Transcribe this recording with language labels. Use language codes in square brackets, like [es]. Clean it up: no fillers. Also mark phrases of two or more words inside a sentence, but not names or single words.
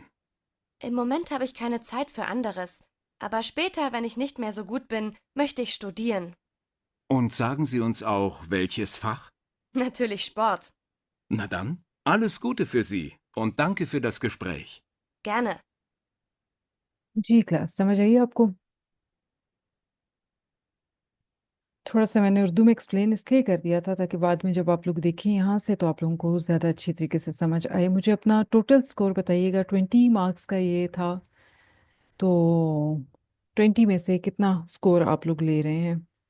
[de] Im Moment habe ich keine Zeit für anderes, aber später, wenn ich nicht mehr so gut bin, möchte ich studieren. Und sagen Sie uns auch, welches Fach? Natürlich Sport. Na dann, alles Gute für Sie und danke für das Gespräch. Gerne. [hi] जी क्लास समझ आई आपको? थोड़ा सा मैंने उर्दू में एक्सप्लेन इसलिए कर दिया था ताकि बाद में जब आप लोग देखें यहाँ से तो आप लोगों को ज़्यादा अच्छी तरीके से समझ आए। मुझे अपना टोटल स्कोर बताइएगा। 20 मार्क्स का ये था, तो 20 में से कितना स्कोर आप लोग ले रहे हैं?